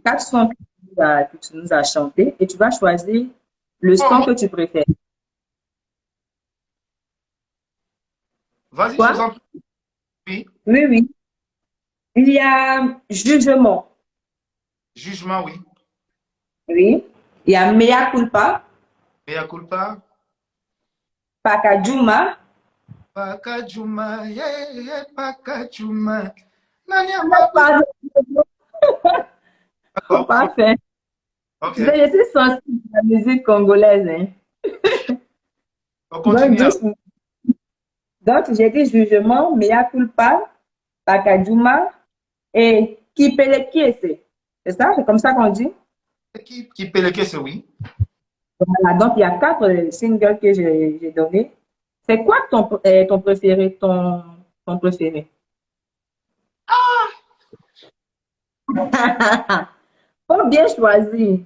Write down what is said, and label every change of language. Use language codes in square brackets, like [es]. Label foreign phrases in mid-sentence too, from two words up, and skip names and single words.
[fr] Quatre sons que tu nous as chanté et tu vas choisir le son Oh, que tu préfères. vas-y, je Quoi? vous en prie. Oui, oui. Il y a jugement. Jugement, oui. Oui. Il y a mea culpa, Mea culpa. pakajuma. Pakajuma, [en] yeah, yeah, [fr] Pakajuma. [ln] Nani a papa? [fr] Pardon. D'accord, ok. Parfait. Tu Ok. sais, je suis sensible à la musique congolaise, hein. On Donc, continue alors. doucement. Donc, j'ai dit jugement, mea culpa, pakajuma et kipelekiese. C'est ça? C'est comme ça qu'on dit? Qui paie le caisse, oui. Voilà. Donc, il y a 4 singles que j'ai donnés. C'est quoi ton préféré, ton préféré? Faut bien choisir.